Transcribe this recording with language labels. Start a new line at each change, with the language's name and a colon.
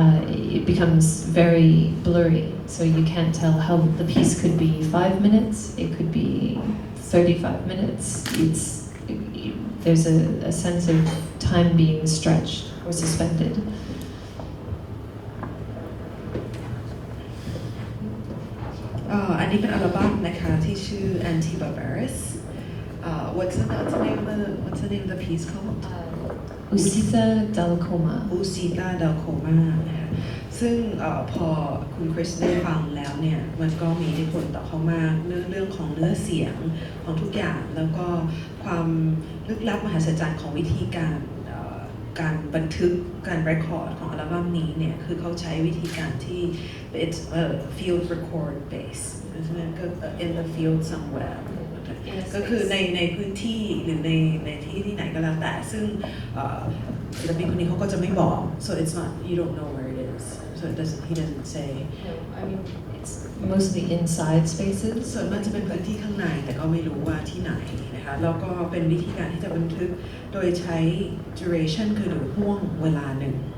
English: It becomes very blurry, so you can't tell how the piece could be 5 minutes, it could be 35 minutes. There's a sense of time being stretched or suspended. This is an album
Thai: นะคะที่ชื่อ
English: Anti-Barbarous. What's the name of the piece called? Usita del Coma.
Thai: Usita del Coma นะคะซึ่งพอคุณคริสได้ฟังแล้วเนี่ยมันก็มีอิทธิพลต่อเขามากเรื่องของเนื้อเสียงของทุกอย่างแล้วก็ความลึกลับมหัศจรรย์ของวิธีการ บันทึกการเรคคอร์ดของอัลบั้มนี้เนี่ยคือเขาใช้วิธีการที่
English: it's field record base in the field somewhere
Thai: ก็คือในพื้นที่หรือในที่ไหนก็แล้วแต่ซึ่งศิลปินคนนี้เขาก็จะไม่บอก
English: so it's not you don't know where it is so he doesn't say No, I mean it's mostly inside spaces.
Thai: ส่วนมันจะเป็นพื้นที่ข้างในแต่ก็ไม่รู้ว่าที่ไหนนะคะแล้วก็เป็นวิธีการที่จะบันทึกโดยใช้ duration คือหรือห่วงเวลาหนึ่ง